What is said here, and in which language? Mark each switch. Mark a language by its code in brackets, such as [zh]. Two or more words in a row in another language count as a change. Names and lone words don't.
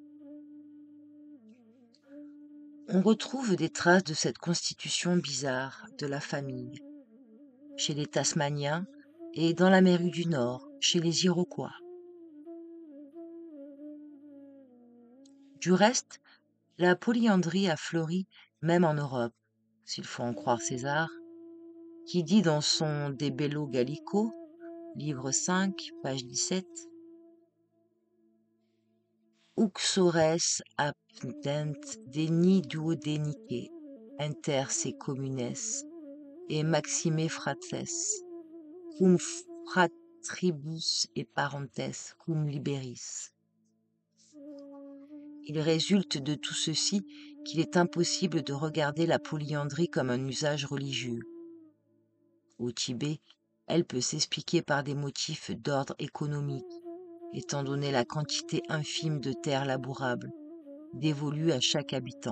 [fr] On retrouve des traces de cette constitution bizarre de la famille chez les Tasmaniens et dans l'Amérique du Nord chez les Iroquois. Du reste, la polyandrie a fleuri même en Europe, s'il faut en croire César, qui dit dans son De Bello Gallico, livre 5, page 17, [la] Uxores abdent deni duodenique inter se communes et maxime fratres, cum fratribus et parentes cum liberis. [fr] Il résulte de tout ceci qu'il est impossible de regarder la polyandrie comme un usage religieux. Au Tibet, elle peut s'expliquer par des motifs d'ordre économique, étant donné la quantité infime de terres labourables dévolues à chaque habitant.